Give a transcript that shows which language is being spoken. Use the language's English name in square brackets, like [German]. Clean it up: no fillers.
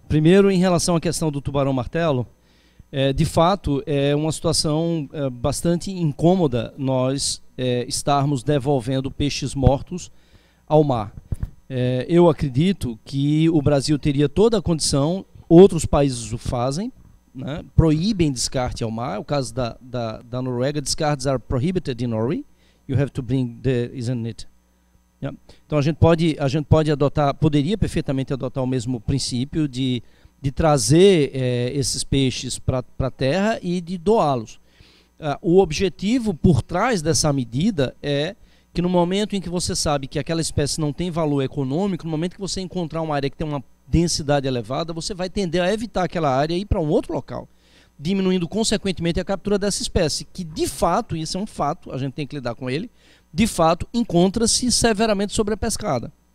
[Portuguese] Primeiro, em relação à questão do tubarão-martelo, de fato, é uma situação bastante incômoda nós estarmos devolvendo peixes mortos ao mar. Eu acredito que o Brasil teria toda a condição, outros países o fazem, né, proíbem descarte ao mar. O caso da Noruega, [English] discards are prohibited in Norway. You have to bring the, isn't it? Yeah. [Portuguese] Então a gente pode adotar, poderia perfeitamente adotar o mesmo princípio de trazer esses peixes para a terra e de doá-los. O objetivo por trás dessa medida é que no momento em que você sabe que aquela espécie não tem valor econômico, no momento que você encontrar uma área que tem uma densidade elevada, você vai tender a evitar aquela área e ir para um outro local, diminuindo consequentemente a captura dessa espécie, que de fato, isso é um fato, a gente tem que lidar com ele, de fato encontra-se severamente sobrepescada.